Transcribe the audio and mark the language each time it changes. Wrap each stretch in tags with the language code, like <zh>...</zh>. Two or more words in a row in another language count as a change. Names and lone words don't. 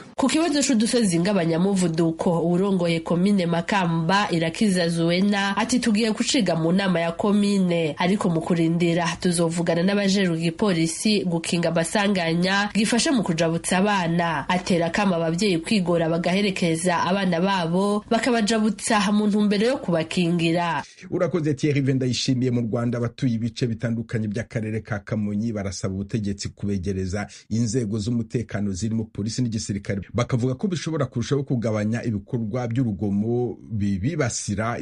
<rn>Ku kibazo c'udusozi ng'abanyamuvuduko, urongoye komine Makamba Irakiza Zuena ati tugiye guciga mu nama ya komine, ariko mu kurindira tuzovugana n'abajeruye igipolisi gukinga amasanganya gifasha mu kujabutsa abana. Atera kama abavyeyi kwigora bagaherekeza abana babo bakabajabutsa mu ntumbero yo kubakingira.</rn> <rw>Urakoze Thierry Vendayishimiye. Mu Rwanda abatuye ibice bitandukanye by'akarere ka Kamonyi barasaba ubutegetsi kubegereza inzego z'umutekano zirimo polisi n'igisirikare, bakavuga ko bishobora kurushaho kugabanya ibikorwa by'urugomo bibasira.</rw>